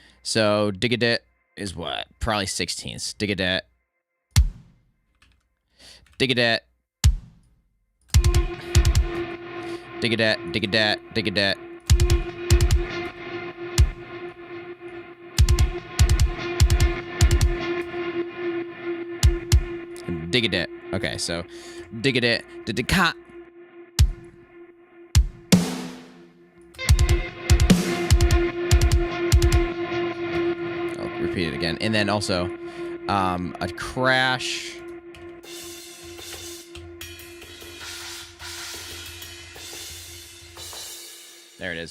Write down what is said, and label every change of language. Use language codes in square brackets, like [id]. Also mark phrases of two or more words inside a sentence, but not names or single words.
[en] So dig-a-dat is what? Probably 16ths. Dig-a-dat. Dig-a-dat. Dig-a-dat, dig-a-dat, dig-a-dat. Dig-a-dat. Okay, so dig-a-dat, dig-a-cat. Oh, repeat it again. And then also a crash. There it is.